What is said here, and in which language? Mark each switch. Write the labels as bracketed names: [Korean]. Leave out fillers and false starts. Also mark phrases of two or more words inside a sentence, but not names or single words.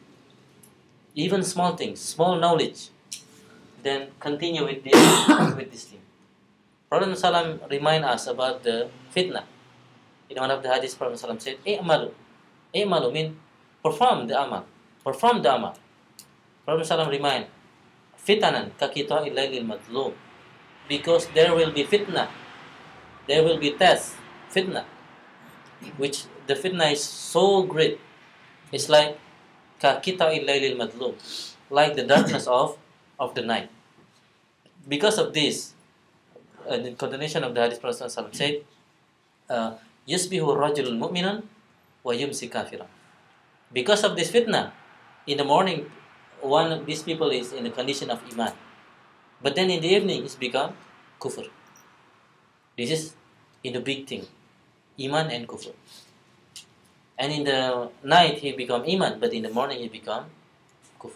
[English] Even small things, small knowledge, then continue with this with this thing. Prophet ﷺ remind us about the fitnah. In one of the hadiths, Prophet ﷺ said, "I'malu." I'malu mean perform the amal. Perform the amal. Prophet ﷺ remind, [Arabic] "فتنا كقطع الليل المظلم." [English] Because there will be fitnah. There will be test, fitnah. Which the fitnah is so great. It's like [Arabic] كقطع الليل المظلم. [English] Like the darkness of the night. Because of this, the continuation of the hadith, Prophet ﷺ said, [Arabic] "يصبح الرجل مؤمنا ويمسي كافرا." [English] Because of this fitnah, in the morning, one of these people is in the condition of iman, but then in the evening, it's become kufr. This is in the big thing, iman and kufr. And in the night, he become iman, but in the morning, he become kufr.